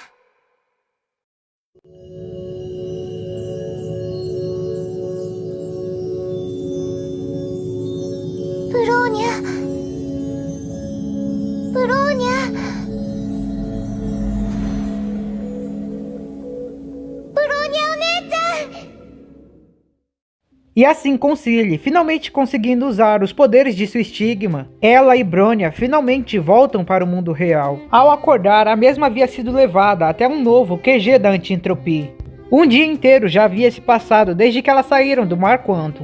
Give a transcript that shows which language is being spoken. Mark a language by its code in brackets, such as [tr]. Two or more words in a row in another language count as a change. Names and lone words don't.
[ja] ブローニャ、ブローニャ、ブローニャお姉ちゃん。 [pt] E assim com Cilly finalmente conseguindo usar os poderes de sua estigma, ela e Bronya finalmente voltam para o mundo real. Ao acordar, a mesma havia sido levada até um novo QG da Anti-Entropia. Um dia inteiro já havia se passado desde que elas saíram do Mar Quantum.